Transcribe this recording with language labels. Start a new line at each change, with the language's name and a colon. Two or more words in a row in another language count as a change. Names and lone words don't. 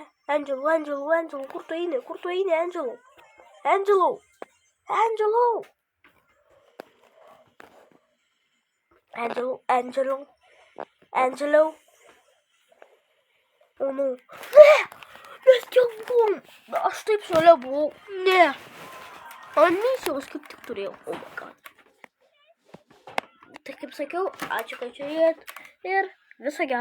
Lithuanian: Angelo. Kur tu eini, Angelo? Angelo. O, nu. Ne! Mes kiek buvom. Aš taip šalia buvau. Ne. Ant misijos kaip tik turėjau.
English: Oh my god.
Lithuanian: Tai kaip sakiau, ačiū, kad žiūrėjot ir viso gero.